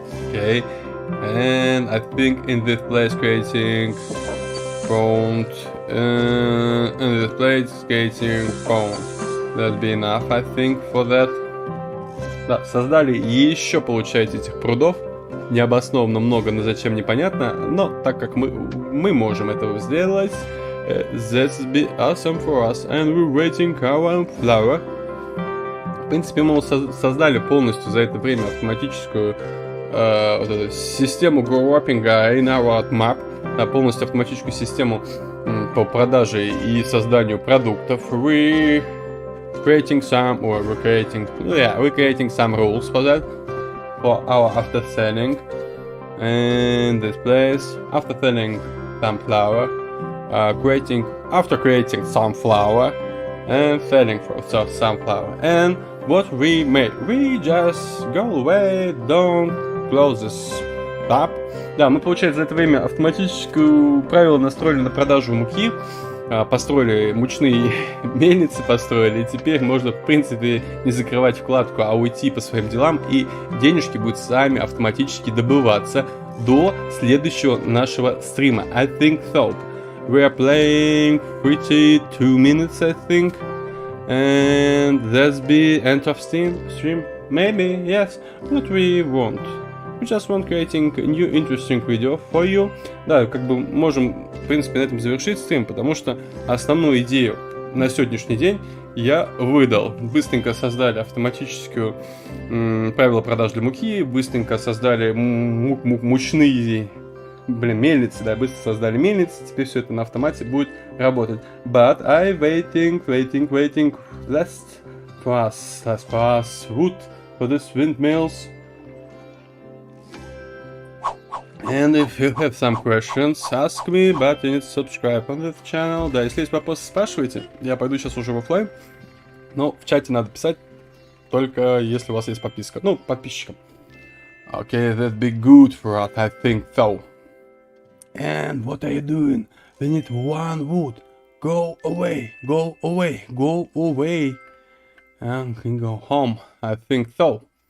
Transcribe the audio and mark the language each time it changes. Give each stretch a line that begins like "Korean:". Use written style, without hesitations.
English: Okay. And I think in this place creating front. In this place creating front. That'll be enough, I think, for that.
Russian: Да, создали еще, получается, этих прудов. Необоснованно много, но зачем непонятно. Но так как мы можем этого сделать,
English: that's be awesome for us. And we're waiting our flower.
Russian: В принципе, мы создали полностью за это время автоматическую вот эту систему
English: growing in our map.
Russian: Полностью автоматическую систему по продаже и созданию продуктов.
English: We're creating some rules for that, for our after selling. In this place, after selling some flour, after creating some flour and selling for some flour. And what we made, we just go away, don't close this tab.
Russian: Да, мы, получается, за это время автоматическую правило настроили на продажу муки. Построили мучные мельницы, построили, и теперь можно, в принципе, не закрывать вкладку, а уйти по своим делам, и денежки будут сами автоматически добываться до следующего нашего стрима.
English: I think so. We are playing 32 minutes, I think, and that's the end of stream. Maybe, yes, what we want. We just want creating a new interesting video for you.
Russian: Да, как бы можем, в принципе, на этом завершить стрим, потому что основную идею на сегодняшний день я выдал. Быстренько создали автоматическую правила продаж для муки, быстренько создали мучные, мельницы, да, быстро создали мельницы, теперь все это на автомате будет работать.
English: But I waiting, last pass wood for this windmills. And if you have some questions, ask me, but you need to subscribe on this channel.
Russian: Да, если есть вопросы, спрашивайте. Я пойду сейчас уже в офлайн. Но в чате надо писать, только если у вас есть подписка. Ну, подписчикам.
English: Okay, that'd be good for us, I think so. And what are you doing? We need one wood. Go away. And can go home, I think so.